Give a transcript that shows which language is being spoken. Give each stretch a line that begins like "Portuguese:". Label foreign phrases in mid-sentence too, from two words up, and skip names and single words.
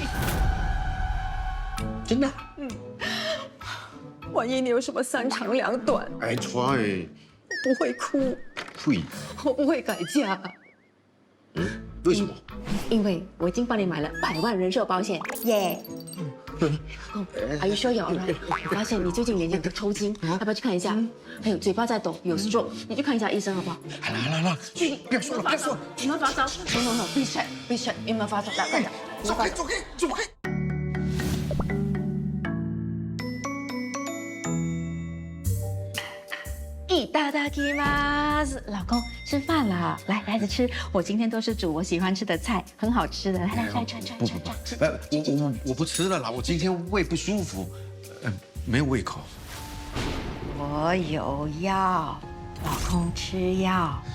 Chinese: 真的？万一你有什么三长两短，哎，try，不会哭，会，我不会改嫁。为什么？因为我已经帮你买了100万人寿保险，
English: 耶！Are you sure you're alright？
Chinese: 我发现你最近眼睛在抽筋，要不要去看一下？还有嘴巴在抖，有 stroke，你去看一下医生好不好？来，不要说了，不要说了，有没有发烧？No， 闭嘴，有没有发烧？来，快点，走开。
Japanese: いただきます，
Chinese: 老公吃饭了，来孩子吃，我今天都是煮我喜欢吃的菜，很好吃的，来我不吃了啦，我今天胃不舒服，没有胃口。我有药，老公吃药。